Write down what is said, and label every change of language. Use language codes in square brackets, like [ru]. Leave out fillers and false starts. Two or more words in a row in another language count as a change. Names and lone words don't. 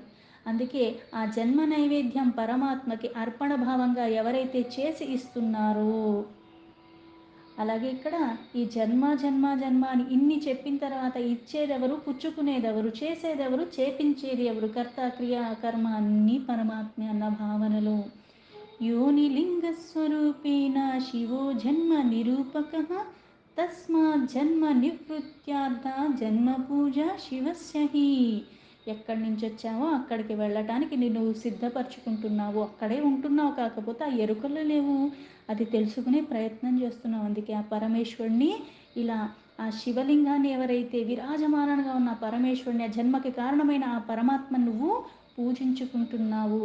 [te] అందుకే ఆ జన్మ నైవేద్యం పరమాత్మకి అర్పణ భావంగా ఎవరైతే చేసి ఇస్తున్నారో, అలాగే ఇక్కడ ఈ జన్మ అని ఇన్ని చెప్పిన తర్వాత ఇచ్చేదెవరు, పుచ్చుకునేదెవరు, చేసేదెవరు, చేపించేది ఎవరు? కర్త క్రియ కర్మ అన్నీ పరమాత్మే అన్న భావనలో [sa] योनिलिङ्गस्वरूपेण शिवो जन्म निरूपकः तस्मात् जन्म निवृत्त्यार्था జన్మ పూజ శివస్య హి. [te] ఎక్కడి నుంచి వచ్చావో అక్కడికి వెళ్ళటానికి నిన్ను సిద్ధపరచుకుంటున్నావు. అక్కడే ఉంటున్నావు, కాకపోతే ఆ ఎరుకలు లేవు, అది తెలుసుకునే ప్రయత్నం చేస్తున్నావు. అందుకే ఆ పరమేశ్వరుణ్ణి ఇలా ఆ శివలింగాన్ని ఎవరైతే విరాజమానంగా ఉన్న పరమేశ్వరుని, ఆ జన్మకి కారణమైన ఆ పరమాత్మ నువ్వు పూజించుకుంటున్నావు.